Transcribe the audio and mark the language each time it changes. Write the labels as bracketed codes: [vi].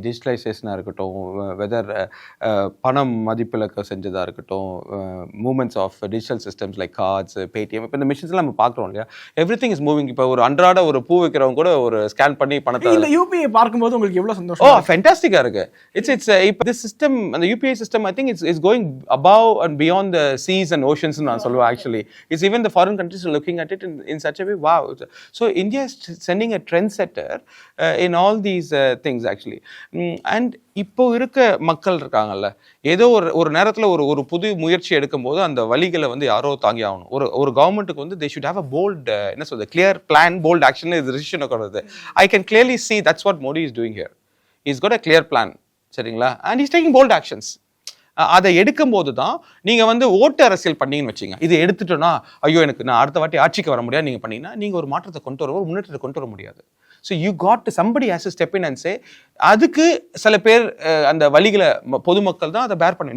[ta] Digitalization-ஆக இருக்கட்டும், வெதர் பணம் மதிப்பிழக்க செஞ்சதாக இருக்கட்டும், moments of digital systems like cards, Paytm, இப்போ இந்த மிஷின்ஸ்லாம் நம்ம பார்க்குறோம் இல்லையா, [en] Everything is moving. [ta] இப்போ ஒரு அன்றாட ஒரு பூ வைக்கிறவங்க கூட ஒரு ஸ்கேன் பண்ணி பணத்தை இல்லை யூபிஐ பார்க்கும்போது உங்களுக்கு எவ்வளோ சந்தோஷம்? ஃபென்டாஸ்டிக்காக இருக்கு. [en] it's இப்போ this system, அந்த UPI system I think it's going above and beyond the seas and oceans [ta] நான் சொல்லுவேன். [en] Actually it's even the foreign countries are looking at it in such a way. Wow. So India is sending a trendsetter in all these things actually. [ta] And இப்போ இருக்க மக்கள் இருக்காங்கல்ல, ஏதோ ஒரு நேரத்தில் ஒரு புது முயற்சி எடுக்கும்போது அந்த வழிகளை வந்து யாரோ தாங்கி ஆகணும். ஒரு கவர்மெண்ட்டுக்கு வந்து [en] they should have a bold, [ta] என்ன சொல்றது, [en] clear plan, bold action is decision occurred. I can clearly see that's what Modi is doing here. He's got a clear plan, [ta] சரிங்களா, [en] and he's taking bold actions. [ta] அதை எடுக்கும்போது தான் நீங்கள் வந்து ஓட்டு அரசியல் பண்ணீங்கன்னு வச்சிங்க. இது எடுத்துட்டோன்னா, ஐயோ எனக்கு நான் அடுத்த வாட்டி ஆட்சிக்கு வர முடியாது நீங்கள் பண்ணீங்கன்னா, நீங்கள் ஒரு மாற்றத்தை கொண்டு வர, ஒரு முன்னேற்றத்தை கொண்டு வர முடியாது. [en] so you got to somebody has to step in and say, [ta] அதுக்கு சில பேர் அந்த வழிகளை பொதுமக்கள் தான் அதை பேர் பண்ண.